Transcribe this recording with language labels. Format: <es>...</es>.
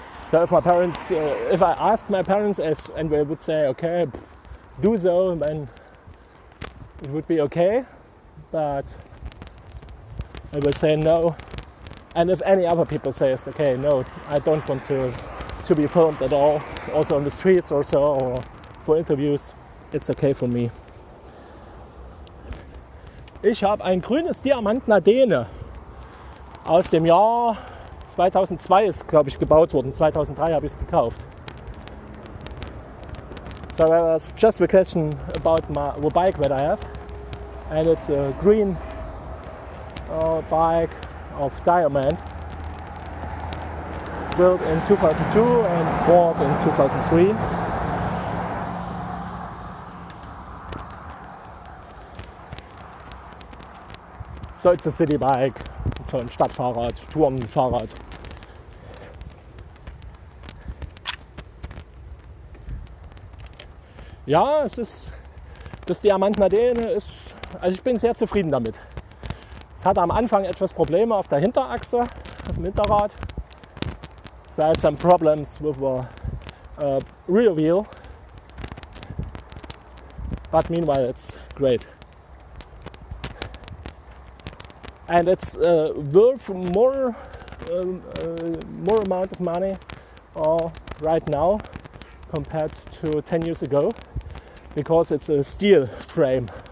<en>So if I ask my parents and they would say, okay, do so, then it would be okay, but I will say no. And if any other people say, okay, no, I don't want to be filmed at all, also on the streets or so, or for interviews, it's okay for me.</en> <de>Ich habe ein grünes Diamant Nadene aus dem Jahr 2002 ist, glaube ich, gebaut worden. 2003 habe ich es gekauft.</de> <en>So that was just the question about the bike that I have, and it's a green bike of Diamond, built in 2002 and bought in 2003. So it's a city bike,</en> <de>so ein Stadtfahrrad, Tourenfahrrad. Ja, das Diamant Nadene ist, also ich bin sehr zufrieden damit. Es hatte am Anfang etwas Probleme auf der Hinterachse, auf dem Hinterrad.</de> <en>So I had some problems with the rear wheel, but meanwhile it's great. And it's worth more amount of money right now compared to 10 years ago, because it's a steel frame.</en>